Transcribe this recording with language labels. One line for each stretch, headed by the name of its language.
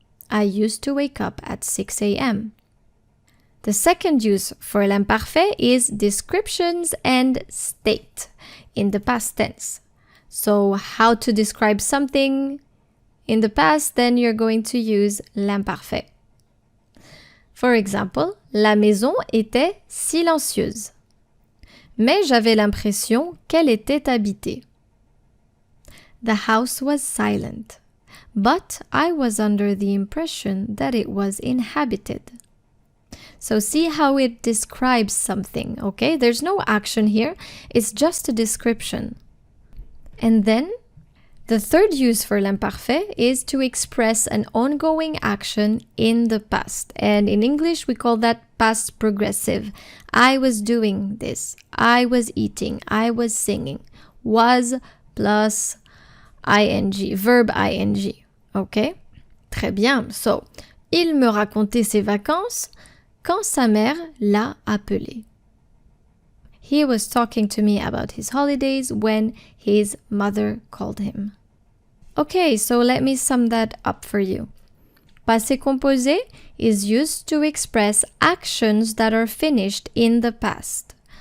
English: I used to wake up at 6 a.m. The second use for l'imparfait is descriptions and state in the past tense. So how to describe something in the past, then you're going to use l'imparfait. For example,
French: la maison était silencieuse. Mais j'avais l'impression qu'elle était habitée.
English: The house was silent, but I was under the impression that it was inhabited. So see how it describes something, okay? There's no action here, it's just a description. And then, the third use for l'imparfait is to express an ongoing action in the past. And in English, we call that past progressive. I was doing this. I was eating. I was singing. Was plus ing, verb ing. Okay?
French: Très bien. So, il me racontait ses vacances quand sa mère l'a appelé.
English: He was talking to me about his holidays when his mother called him. Okay, so let me sum that up for you. Passé composé is used to express actions that are finished in the past.